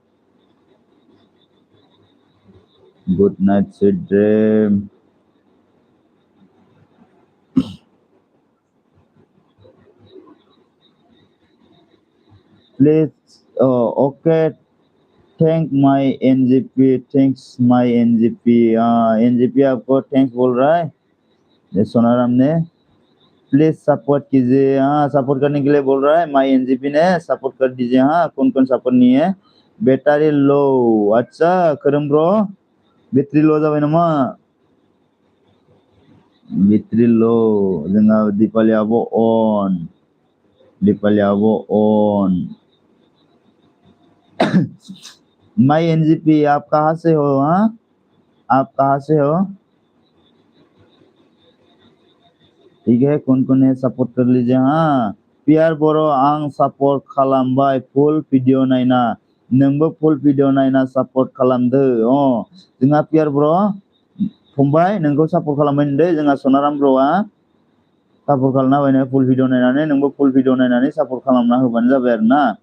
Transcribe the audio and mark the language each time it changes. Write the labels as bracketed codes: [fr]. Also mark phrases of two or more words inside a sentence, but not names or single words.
[en] good night sweet dream please okay thank my NGP thanks my NGP NGP [hi] आपको थैंक्स बोल रहा है ये सोनाराम ने प्लीज सपोर्ट कीजिए हाँ सपोर्ट करने के लिए बोल रहा है माय एनजीपी ने सपोर्ट कर दीजिए हाँ कौन कौन सपोर्ट नहीं है [en] battery low [hi] अच्छा करम ब्रो [en] battery low [brx] जाबाय नामा [en] battery low [brx] जोंहा दिपालि आब' अन [hi] माय एनजीपी आप कहाँ से हो हाँ आप कहाँ से हो ठीक है कौन कौन है सपोर्ट कर लीजिए हाँ [brx] पियार बर' आं सपोर्ट खालामबाय [en] full video [brx] नायना नोंबो [en] full video [brx] नायना सपोर्ट खालामदो जोंहा पियार बर' फंबाय नोंखौ सपोर्ट खालामबाय नुदों जोंहा सनाराम ब्र'आ सपोर्ट खालामना होबाय [en] full video [brx] नायनानै नोंबो [en] full video [brx] नायनानै सपोर्ट खालामना होबानो जाबाय आरो ना